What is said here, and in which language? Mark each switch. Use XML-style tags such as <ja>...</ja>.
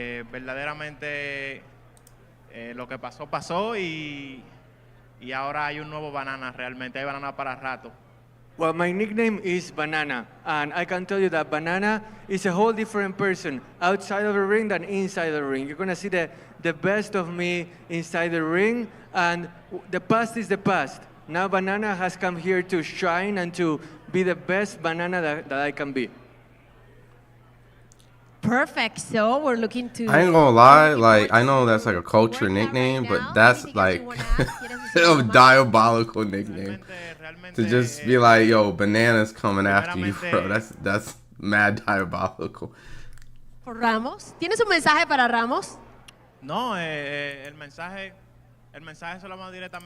<es>Verdaderamente lo que pasó y ahora hay un nuevo Banana, realmente hay Banana para rato.</es> <en>Well, my nickname is Banana, and I can tell you that Banana is a whole different person outside of the ring than inside the ring. You're gonna see the best of me inside the ring, and the past is the past. Now Banana has come here to shine and to be the best Banana that I can be. Perfect. So we're looking to. I ain't gonna lie, like I know that's like a culture nickname, but that's like a diabolical nickname. To just be like, yo, Banana's coming after you, bro. That's mad diabolical.</en> <es>Por Ramos. ¿Tienes un mensaje para Ramos? No, el mensaje se lo mando directamente.</es>